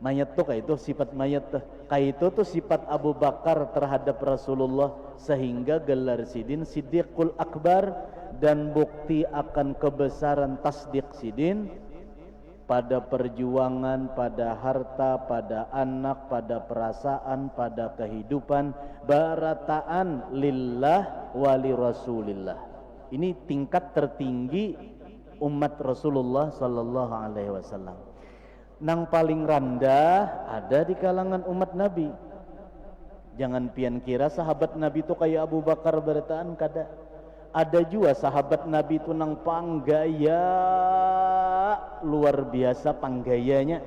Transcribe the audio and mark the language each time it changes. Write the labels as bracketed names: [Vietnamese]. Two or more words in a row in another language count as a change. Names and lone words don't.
[Banjar] Mayat tuh kayak itu sifat mayat tuh. Kayak itu tuh sifat Abu Bakar terhadap Rasulullah, sehingga gelar Sidin Siddiqul Akbar, dan bukti akan kebesaran tasdik Sidin pada perjuangan, pada harta, pada anak, pada perasaan, pada kehidupan, barataan [Arabic] lillah wali Rasulillah. [Banjar] Ini tingkat tertinggi umat Rasulullah [Arabic] sallallahu alaihi wasallam. [Banjar] Nang paling rendah ada di kalangan umat Nabi. Jangan pian kira sahabat Nabi itu kayak Abu Bakar barataan, kada. Ada juga sahabat Nabi itu nang panggaya luar biasa panggayanya.